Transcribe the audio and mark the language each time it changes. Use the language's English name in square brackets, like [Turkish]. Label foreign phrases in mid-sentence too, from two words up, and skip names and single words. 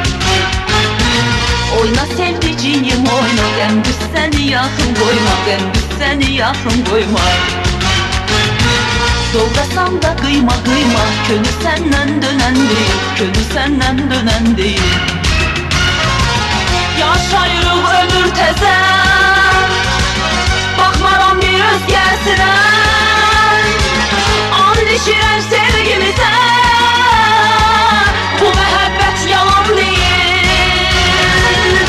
[Turkish] Oyna sevdiceğim oyna, gündüz seni yakın koyma, gündüz seni yakın koyma. Doğrasan da kıyma kıyma, gönül senden dönen değil, gönül senden dönen değil. [Azerbaijani] Yaşayırıq ömür təzən, baxmaram bir özgəsinə. And içirəm sevgimizə, bu məhəbbət yalan deyil.